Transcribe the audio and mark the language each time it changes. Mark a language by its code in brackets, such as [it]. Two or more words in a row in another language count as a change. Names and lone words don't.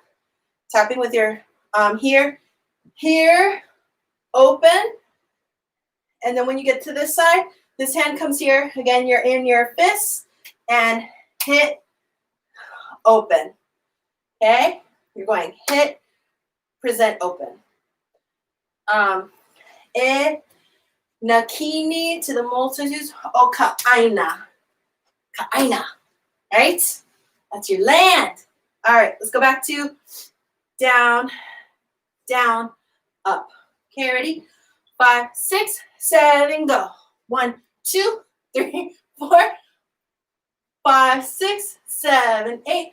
[en] Tapping with your here, open. And then when you get to this side, this hand comes here. Again, you're in your fists and hit, open. Okay? You're going hit, present, open. [haw] E na kini [en] to the multitudes [haw] o ʻaina. [en] ʻaina. Right? That's your land. All right, let's go back to down, down, up. Okay, ready? 5, 6, 7, go. 1, 2, 3, 4, 5, 6, 7, 8.